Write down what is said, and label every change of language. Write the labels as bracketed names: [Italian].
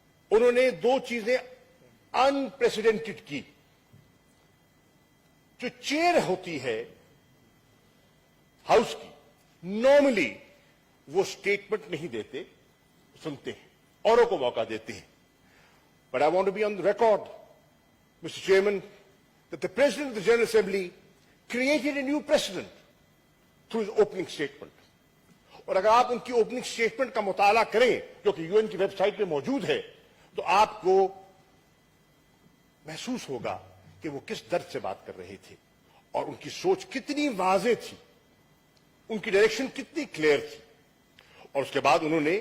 [Urdu] انہوں نے دو چیزیں انپریسیڈنٹڈ کی۔ جو چیئر ہوتی ہے ہاؤس کی، نارملی وہ سٹیٹمنٹ نہیں دیتے، سنتے ہیں، اوروں کو موقع دیتے ہیں۔ [English] But I want to be on the record, Mr. Chairman, that the President of the General Assembly created a new precedent through his opening statement. [Urdu] اور اگر آپ ان کی اوپننگ اسٹیٹمنٹ کا مطالعہ کریں جو کہ UN کی ویب سائٹ پہ موجود ہے، تو آپ کو محسوس ہوگا کہ وہ کس درد سے بات کر رہے تھے، اور ان کی سوچ کتنی واضح تھی، ان کی ڈائریکشن کتنی کلیئر تھی۔ اور اس کے بعد انہوں